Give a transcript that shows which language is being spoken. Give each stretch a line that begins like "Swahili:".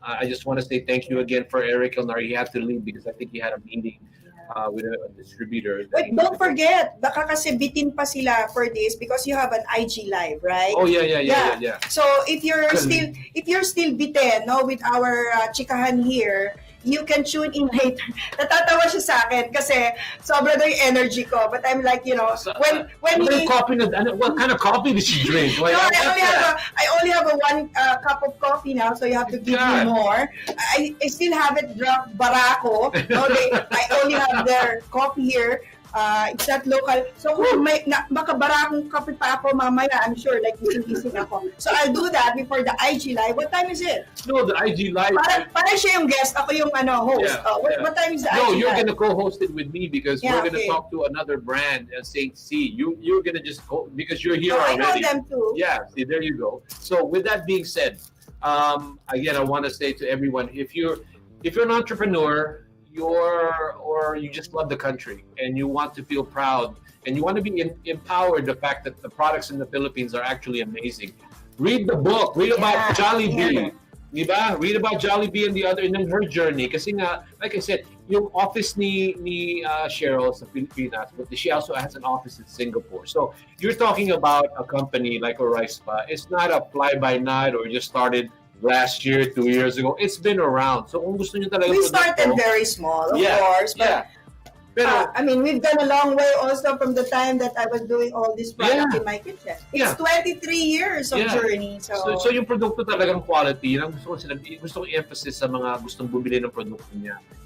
English: I just want to say thank you again for Eric Elnar. He had to leave because I think he had a meeting with a distributor. But don't forget,
Filipino: baka kasi bitin pa sila
English: for this because you have an IG live, right? Oh yeah. So if you're still bitten, with our chikahan here, you can tune in later.
Filipino: Natatawa siya sa akin kasi sobra daw yung energy ko.
English: But I'm like, when what kind of coffee did she drink? Like, no, I only have a one cup of coffee now, so you have to give me more. I still haven't drunk Barako. I only have their coffee here. It's not local.
Filipino: So kung baka Barakong kape pa ako mamaya,
English: I'm sure, like
Filipino: gising ako.
English: So I'll do that before the IG live. What time is it? No, the IG live.
Filipino: Para siya yung guest, ako yung host.
English: Yeah. What time is the IG live? No, you're live? gonna co-host it with me because we're gonna talk to another brand and say, see, you're gonna just go because you're here already. I know them too. Yeah, see, there you go. So with that being said, again, I want to say to everyone, if you're an entrepreneur, or you just love the country and you want to feel proud and you want to be empowered, the fact that the products in the Philippines are actually amazing, read the book. Read about Jollibee. Diba? Read about Jollibee and her journey.
Filipino: Kasi nga, like I said, yung office ni Cheryl sa Pilipinas,
English: but she also has an office in Singapore. So you're talking about a company like Oraispa. It's not a fly-by-night or just started last year, 2 years ago. It's been around. So
Filipino: kung gusto niyo talaga
English: we started very small, of course, but we've done a long way also from the time that I was doing all this product in my kitchen. It's 23 years of journey. So
Filipino: yung produkto talagang quality, yun ang gusto kong emphasis sa mga gustong bumili ng produkto niya.